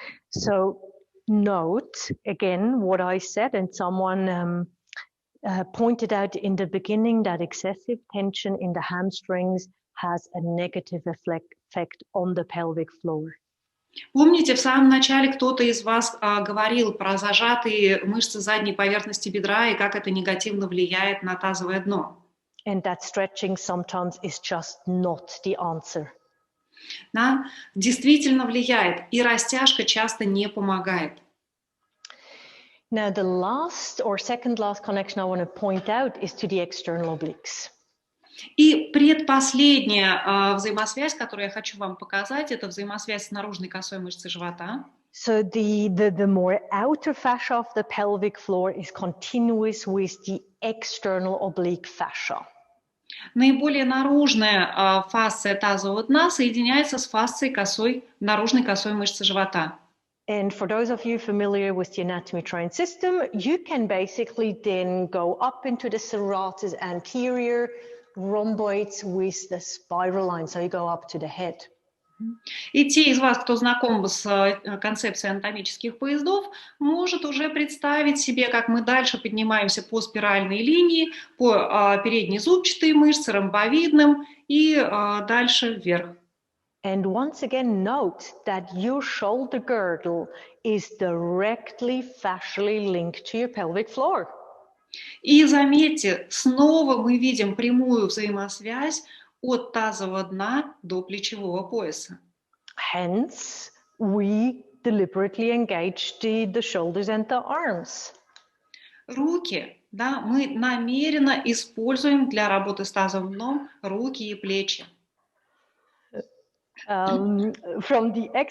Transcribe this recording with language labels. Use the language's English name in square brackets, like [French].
[English] So note again what I said, and someone pointed out in the beginning that excessive tension in the hamstrings has a negative effect on the pelvic floor. [Russian] Помните, в самом начале кто-то из вас говорил про зажатые мышцы задней поверхности бедра и как это негативно влияет на тазовое дно. [English] And that stretching sometimes is just not the answer. [Russian] Да, действительно влияет, и растяжка часто не помогает. [English] Now, the last or second last connection I want to point out is to the external obliques. [Russian] И предпоследняя взаимосвязь, которую я хочу вам показать, это взаимосвязь с наружной косой мышцей живота. [English] So the more outer fascia of the pelvic floor is continuous with the external oblique fascia. [Russian] Наиболее наружная фасция тазового дна соединяется с фасцией наружной косой мышцы живота. [English] And for those of you familiar with the anatomy train system, you can basically then go up into the serratus anterior, rhomboids with the spiral line, so you go up to the head. [Russian] И те из вас, кто знаком с концепцией анатомических поездов, может уже представить себе, как мы дальше поднимаемся по спиральной линии, по переднезубчатой мышце, ромбовидным и дальше вверх. [English] And once again, note that your shoulder girdle is directly fascially linked to your pelvic floor. [Russian] И заметьте, снова мы видим прямую взаимосвязь от тазового дна до плечевого пояса. [English] Hence, we deliberately engage the shoulders and the arms. [Russian] Руки, да, мы намеренно используем для работы с тазовым дном руки и плечи. [English] From the